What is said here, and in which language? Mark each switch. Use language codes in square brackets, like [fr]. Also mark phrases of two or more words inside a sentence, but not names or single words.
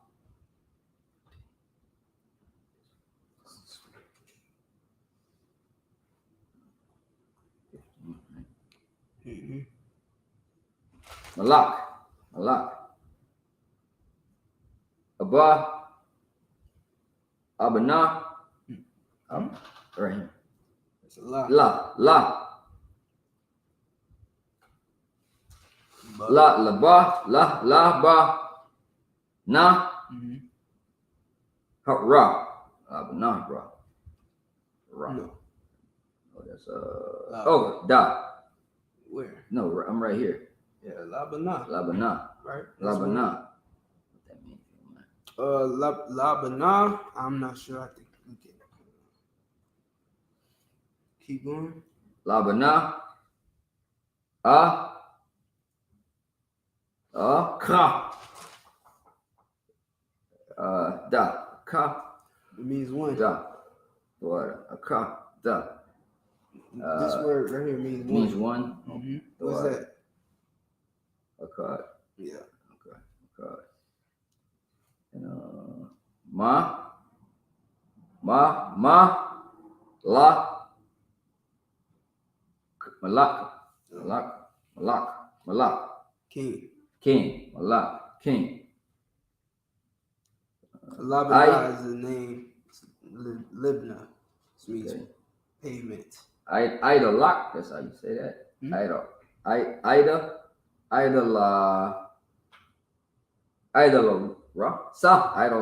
[he] Malak. Abana. [en] Right here. It's a lot. La. Ba. Na. Ra. [he] Abana. Ra. [en] No. Oh, that's da. Where? No, I'm right here. Yeah, Labana. Right. Labana. What that means? Labana. I'm not sure. I think we can keep going. [he] Labana. Ka. Da. Ka. [en] It means one. Da. What? A ka. Da. This word right here means one. Means one. Mm-hmm. What's that? A card. Yeah. Okay. A card. And ma. La. [he] Malak. [en] King. Malak. King. Labana is the name. Libna. Which means pavement. Idolak. That's how you say that. Idol. Sa.